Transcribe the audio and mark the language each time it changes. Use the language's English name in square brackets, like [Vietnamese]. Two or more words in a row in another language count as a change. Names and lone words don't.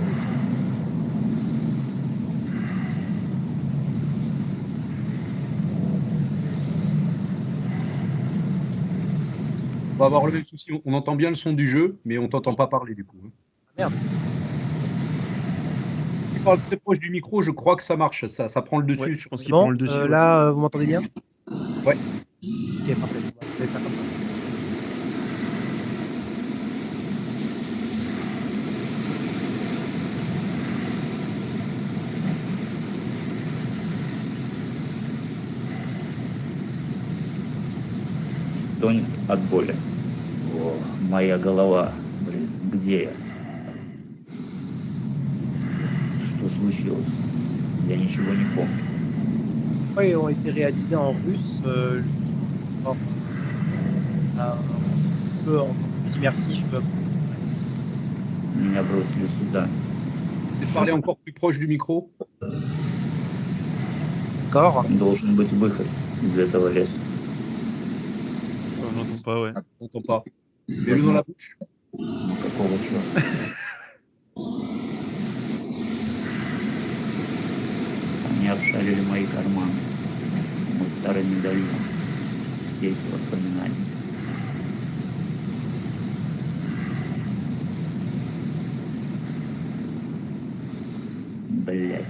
[French] On va avoir le même souci. On entend bien le son du jeu, mais on t'entend pas parler du coup. Merde. Si tu parles très proche du micro, je crois que ça marche. Ça prend le dessus. Ouais, je pense qu'il Bon, prend le dessus. Ouais. là, vous m'entendez bien? Ouais. Ok, parfait. Je vais faire comme ça. [Russian] Стонет от боли. Ох, моя голова. Блин, где я? Что случилось? Я ничего не помню. [French] Ouais, ont été réalisés en russe, un peu encore plus immersif. [Russian] Меня бросили сюда. [French] C'est de parler encore plus proche du micro. D'accord. [Russian] Должен быть выход из этого леса. [French] On n'entend pas, ouais. On t'entend pas. Mets-le dans la bouche. [Russian] Ну какого черта? Они обшарили мои карманы. Мой старый медальон. Все эти воспоминания. Блять.